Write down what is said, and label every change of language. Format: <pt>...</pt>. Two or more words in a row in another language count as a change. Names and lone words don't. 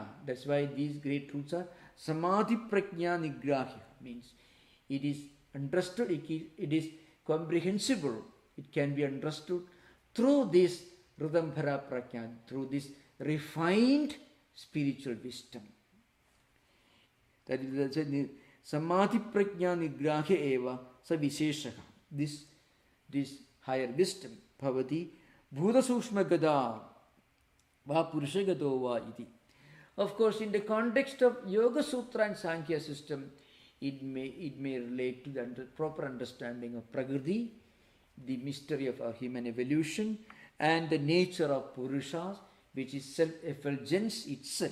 <en>That's why these great truths are</en> <sa>samadhi prajna nigrahya,</sa> <en>means it is understood, it is comprehensible, it can be understood through this</en> <sa>Ridambhara prajna,</sa> <en>through this refined spiritual wisdom. That is</en> <sa>samadhi prajna nigrahya eva sa visheshaka.</sa> <en>This higher wisdom,</en> <sa>bhavati bhuta sukshma gada va purusha gado va iti.</sa> <en>Of course, in the context of Yoga Sutra and Sankhya system, it may relate to the proper understanding of Prakriti, the mystery of our human evolution and the nature of Purushas, which is self-effulgence itself.</en>